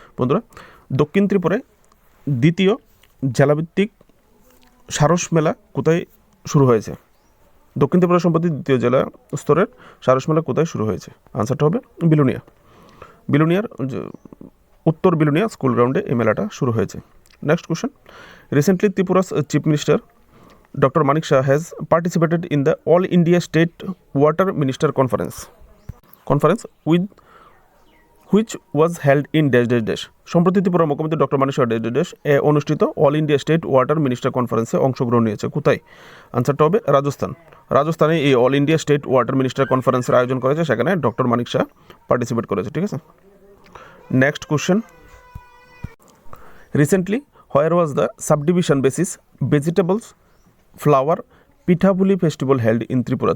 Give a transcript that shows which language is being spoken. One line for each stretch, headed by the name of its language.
Bangla: বন্ধুরা, দক্ষিণ ত্রিপুরায় দ্বিতীয় জেলাভিত্তিক সারস মেলা কোথায় শুরু হয়েছে? দক্ষিণ ত্রিপুরা সম্প্রতি দ্বিতীয় জেলা স্তরের সারস মেলা কোথায় শুরু হয়েছে? আনসারটা হবে বিলোনিয়া। বিলোনিয়ার উত্তর বিলোনিয়া স্কুল গ্রাউন্ডে এই মেলাটা শুরু হয়েছে।
English: Next question, recently Tripura's chief minister Dr. Manik Shah has participated in the All India State Water Minister Conference with which was held in dash dash dash.
Bangla: সম্প্রতি ত্রিপুরার মুখ্যমন্ত্রী doctor Manik Shah dash a অনুষ্ঠিত all India state water minister কনফারেন্সে অংশগ্রহণ নিয়েছে। কোথায়? আনসারটা হবে রাজস্থান। রাজস্থানে এই all India state water minister কনফারেন্সের আয়োজন করেছে, সেখানে ডক্টর মানিক শাহ পার্টিসিপেট করেছে, ঠিক আছে।
English: Next question, recently where was the subdivision basis vegetables flower pithapuli festival held in Tripura?